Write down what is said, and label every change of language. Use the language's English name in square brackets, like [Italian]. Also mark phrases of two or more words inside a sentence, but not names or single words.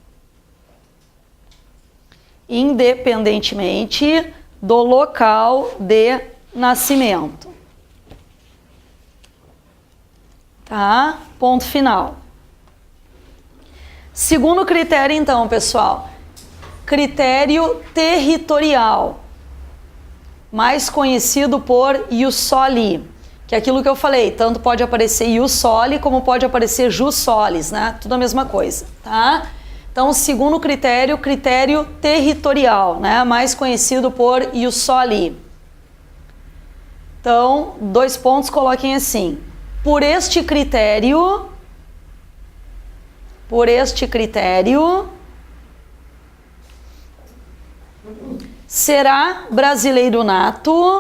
[Portuguese] Independentemente do local de nascimento. Tá? Ponto final. Segundo critério, então, pessoal. Critério territorial, mais conhecido por [Latin] ius soli, [Portuguese] que é aquilo que eu falei, tanto pode aparecer [Latin] ius soli [Portuguese] como pode aparecer [Latin] jus solis, [Portuguese] né? Tudo a mesma coisa, tá? Então, segundo critério, critério territorial, né? Mais conhecido por [Latin] ius soli. [Portuguese] Então, 2 pontos, coloquem assim. Por este critério, será brasileiro nato.